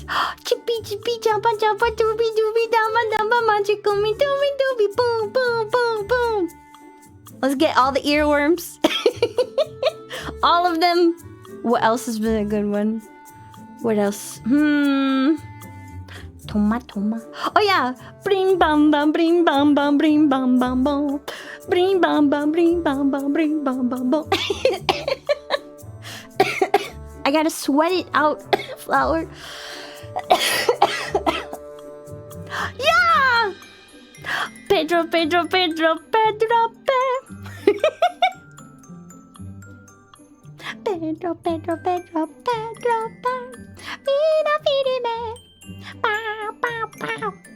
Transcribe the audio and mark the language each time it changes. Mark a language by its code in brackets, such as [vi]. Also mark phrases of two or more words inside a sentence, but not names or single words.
[en] Chippy chippy jumpa jumpa dooby dooby dama dama magical me dooby dooby boom boom boom boom. Let's get all the earworms. All of them. What else has been a good one? What else? Toma toma. Oh yeah. Bring bam bam bring bam bam bring bam bam bam. Bring bam bam bring bam bam bring bam bam bam. I gotta sweat it out, flower. Yeah! Pedro, Pedro, Pedro, Pedro, Pedro, Pedro, Pedro, Pedro, Vida, vida, pow, pow, pow.